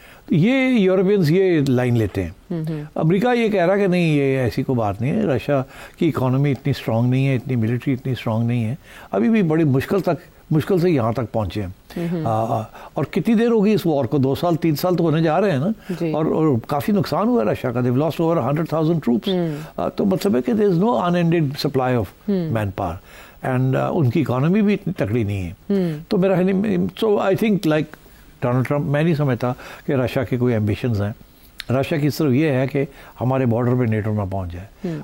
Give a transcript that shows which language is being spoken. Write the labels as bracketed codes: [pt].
[ur] یہ یورپینز یہ لائن لیتے ہیں. امریکہ یہ کہہ رہا کہ نہیں یہ ایسی کوئی بات نہیں ہے, رشیا کی اکانومی اتنی اسٹرانگ نہیں ہے, اتنی ملٹری اتنی اسٹرانگ نہیں ہے, ابھی بھی بڑی مشکل سے یہاں تک پہنچے ہیں. اور کتنی دیر ہوگی اس وار کو, 2 سال 3 سال تو ہونے جا رہے ہیں نا, اور کافی نقصان ہوا ہے رشیا کا. [en] they've lost over 100,000 troops. [ur] تو مطلب ہے کہ [en] there is no unended supply of man power, [ur] and ان کی اکانومی بھی اتنی تکڑی نہیں ہے. تو میرا [en] so I think like [ur] Donald Trump, میں نہیں سمجھتا کہ رشیا کی کوئی ایمبیشنز ہیں. رشیا کی صرف یہ ہے کہ ہمارے بارڈر پہ نیٹو نہ پہنچ جائے.